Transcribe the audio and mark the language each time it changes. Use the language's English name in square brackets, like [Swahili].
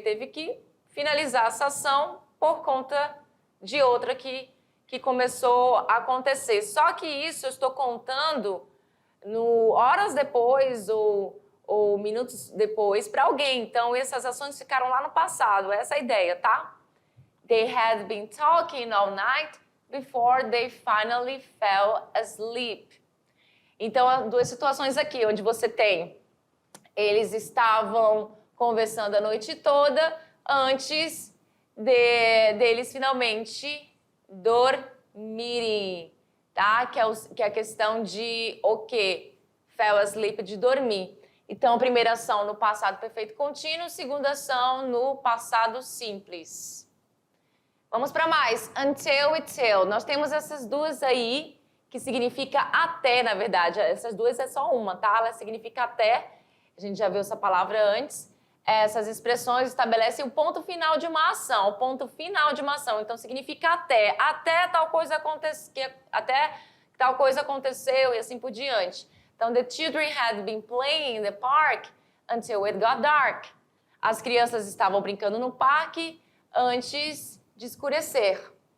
[Portuguese] Ele teve que finalizar essa ação por conta de outra que começou a acontecer. Só que isso eu estou contando horas depois ou minutos depois para alguém. Então, essas ações ficaram lá no passado. Essa é a ideia, tá? [English] They had been talking all night before they finally fell asleep. [Portuguese] Então, duas situações aqui, onde você tem eles estavam conversando a noite toda antes deles finalmente dormirem, tá? Que é a questão de o quê? [English] Fell asleep, [Portuguese] de dormir. Então, primeira ação no passado perfeito contínuo, segunda ação no passado simples. Vamos para mais. Until e till. Nós temos essas duas aí, que significa até, na verdade. Essas duas é só uma, tá? Ela significa até. A gente já viu essa palavra antes. Essas expressões estabelecem o ponto final de uma ação, o ponto final de uma ação. Então, significa até tal coisa até tal coisa aconteceu e assim por diante. [English] Então, the children had been playing in the park until it got dark. [Portuguese] As crianças estavam brincando no parque antes de escurecer.